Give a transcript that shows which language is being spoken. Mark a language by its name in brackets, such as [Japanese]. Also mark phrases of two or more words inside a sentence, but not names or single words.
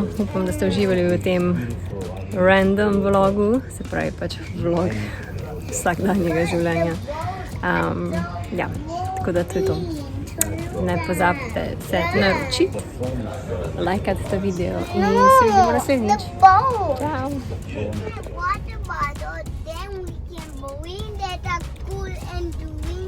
[Slovenian] Upam, da ste uživali v tem random vlogu, se pravi pač vlog vsakdanjega življenja. Ja, tako da to je to. Ne pozabite se naročiti, lajkati ta video in se vidimo naslednjič. Ciao. [English] Water bottle, then we can go in there, that's cool and do